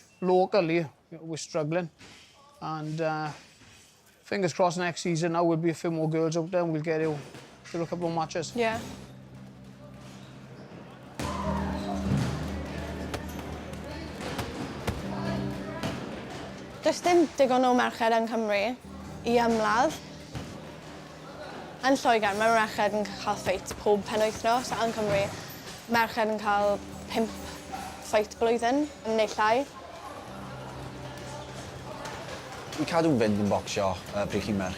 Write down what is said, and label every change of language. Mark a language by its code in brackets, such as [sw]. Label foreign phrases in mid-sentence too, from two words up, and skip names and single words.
[en] Locally, we're struggling. And fingers crossed next season now will be a few more girls out there and we'll get you through a couple of matches. Yeah. [cy] Does dim digon o merched yn Cymru I ymladd. Yn Lloegr, mae merched yn cael ffeit pob penwythnos, a yn Cymru, merched yn cael 5 ffeit blwyddyn, neu llai. I cadw'n fynd yn bocsio pryd chi'n merch.